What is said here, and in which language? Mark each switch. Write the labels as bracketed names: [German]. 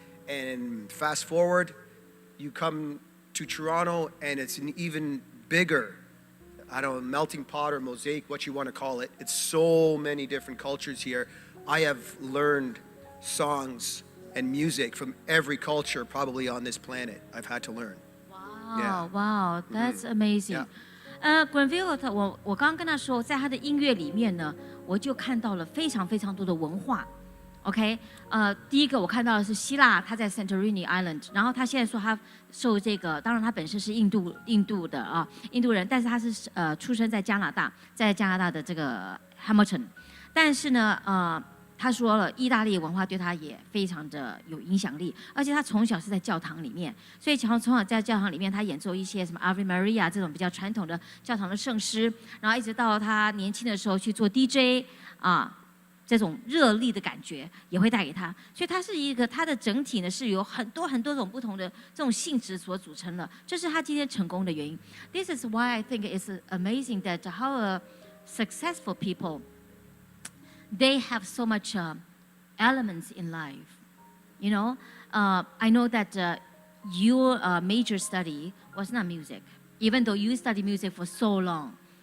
[English] And fast forward, you come to Toronto and it's an even bigger, I don't know, melting pot or mosaic, what you want to call it. It's so many different cultures here. I have learned songs and music from every culture probably on this planet. I've had to learn. Wow, wow, that's amazing. [Chinese] Granville 我刚刚跟他说，在他的音乐里面呢，我就看到了非常非常多的文化。 OK， 第一个我看到的是希腊，他在 Santorini Island， 然后他现在说他受这个，当然他本身是印度的啊，印度人，但是他是出生在加拿大，在加拿大的这个 Hamilton， 但是呢他说了，意大利文化对他也非常的有影响力，而且他从小是在教堂里面，所以从小在教堂里面，他演奏一些什么 Ave Maria 这种比较传统的教堂的圣诗，然后一直到他年轻的时候去做 DJ 这种热力的感觉也会带给他，所以他是一个他的整体呢是由很多种不同的这种性质所组成的，这是他今天成功的原因。 [English] This is why I think it's amazing that how successful people they have so much elements in life. You know, I know that your major study was not music, even though you studied music for so long.